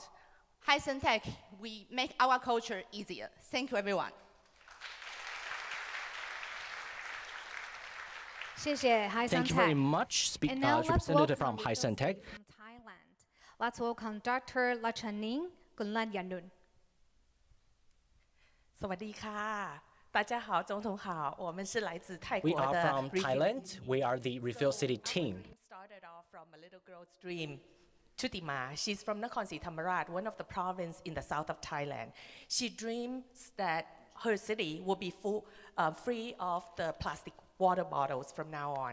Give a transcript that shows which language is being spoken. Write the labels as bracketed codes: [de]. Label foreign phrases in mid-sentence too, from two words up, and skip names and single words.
[en] Hycentech, we make our culture easier. Thank you, everyone. Thank you very much, representative from Hycentech. Thailand. Let's welcome Dr. Lachaning Gunlanyanun. [th] สวัสดีค่ะ [zh] 大家好总统好我们是来自泰 [en] We [zh] 国 [en] are [zh] 的 [en] from Thailand. We are the Refill City team. Started off from a little girl's dream. Chutima, she's from Nakhon Si Thammarat, one of the provinces in the south of Thailand. She dreams that her city will be free of the plastic water bottles from now on.